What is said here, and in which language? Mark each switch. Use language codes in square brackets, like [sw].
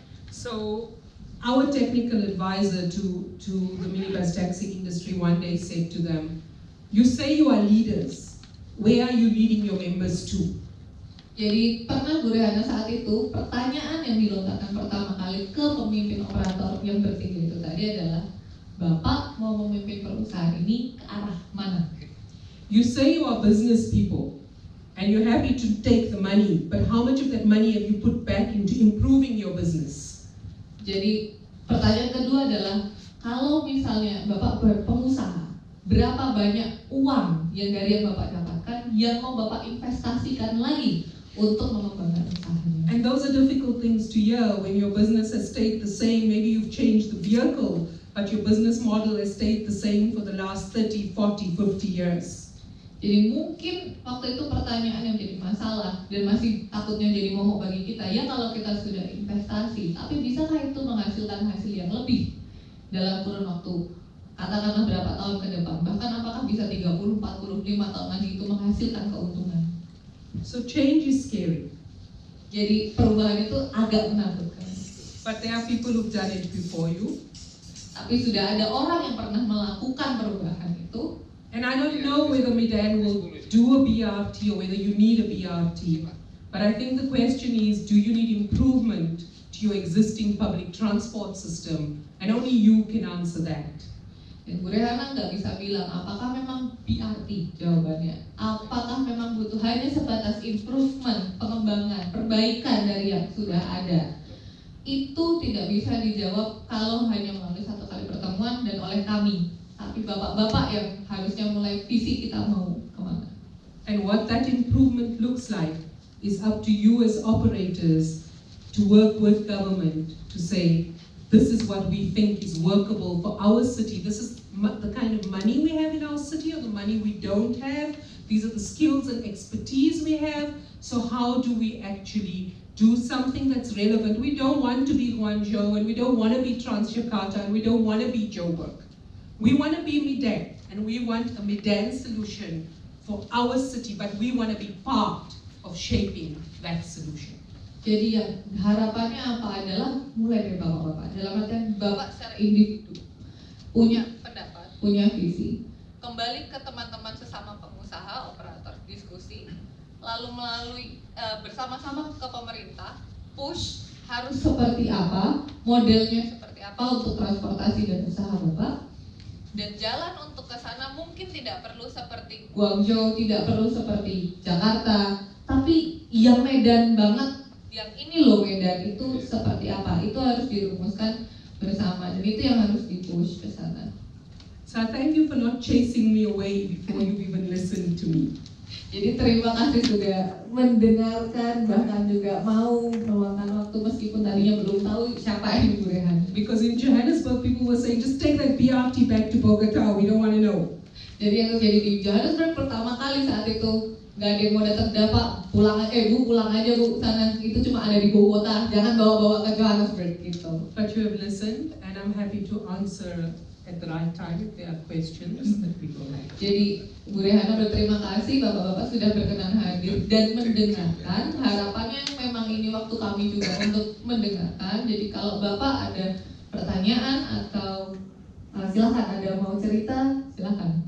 [en] So, our technical advisor to the minibus taxi industry one day said to them, you say you are leaders, where are you leading your members to? [id] Jadi pernah Bu Rehana saat itu, pertanyaan yang dilontarkan pertama kali ke pemimpin operator yang bertiga itu tadi adalah, Bapak mau memimpin perusahaan ini ke arah mana? [en] You say you are business people and you're happy to take the money, but how much of that money have you put back into improving your business? [id] Jadi pertanyaan kedua adalah, kalau misalnya Bapak pengusaha, berapa banyak uang yang dari yang Bapak dapatkan yang mau Bapak investasikan lagi untuk mengembangkan usahanya? [en] And those are difficult things to hear when your business has stayed the same. Maybe you've changed the vehicle, but your business model has stayed the same for the last 30, 40, 50 years. [id] Jadi mungkin waktu itu pertanyaan yang jadi masalah dan masih takutnya jadi momok bagi kita, ya kalau kita sudah investasi, tapi bisakah itu menghasilkan hasil yang lebih dalam kurun waktu katakanlah berapa tahun ke depan, bahkan apakah bisa 30, 40, 5 tahun lagi itu menghasilkan keuntungan. [en] So change is scary. [id] Jadi perubahan itu agak menakutkan. [en] But there are people who've done it before you. [id] Tapi sudah ada orang yang pernah melakukan perubahan itu. [en] And I don't know whether Medan will do a BRT or whether you need a BRT. But I think the question is, do you need improvement to your existing public transport system? And only you can answer that. [id] Dan Bu Rehana nggak bisa bilang apakah memang BRT jawabannya. Apakah memang butuh hanya sebatas improvement, pengembangan, perbaikan dari yang sudah ada. Itu tidak bisa dijawab kalau hanya melalui satu kali pertemuan dan oleh kami. Tapi bapak-bapak yang harusnya mulai visi kita mau kemana. [en] And what that improvement looks like is up to you as operators to work with government to say, this is what we think is workable for our city. This is the kind of money we have in our city or the money we don't have. These are the skills and expertise we have. So how do we actually do something that's relevant? We don't want to be Guangzhou and we don't want to be Transjakarta and we don't want to be Joburg. We want to be Medan and we want a Medan solution for our city, but we want to be part of shaping that solution. [id] Jadi yang harapannya apa adalah mulai dari bapak-bapak. Dalam artian bapak secara individu punya pendapat, punya visi. kembali ke teman-teman sesama pengusaha, operator, diskusi, lalu melalui bersama-sama ke pemerintah, push harus seperti apa, modelnya seperti apa untuk transportasi dan usaha Bapak, dan jalan untuk ke sana mungkin tidak perlu seperti Guangzhou, tidak perlu seperti Jakarta, tapi yang Medan banget, yang ini loh Medan itu seperti apa, itu harus dirumuskan bersama, dan itu yang harus dipush ke sana. [en] So I thank you for not chasing me away before you even listened to me. [id] Jadi terima kasih sudah mendengarkan, bahkan juga mau meluangkan waktu meskipun tadinya belum tahu siapa ini Bu Rehana. [en] Because in Johannesburg people were saying, just take that BRT back to Bogota, we don't want to know. [id] Jadi yang terjadi di Johannesburg pertama kali saat itu, nggak ada yang mau datang, Pak, pulang Bu pulang aja Bu sana, itu cuma ada di Bogota, jangan bawa-bawa ke Johannesburg gitu. [en] But you have listened and I'm happy to answer at the right time if there are questions that people have. [id] Jadi Bu Rehana berterima kasih Bapak-Bapak sudah berkenan hadir dan mendengarkan. Harapannya memang ini waktu kami juga untuk mendengarkan. Jadi kalau Bapak ada pertanyaan atau silakan ada mau cerita, silakan.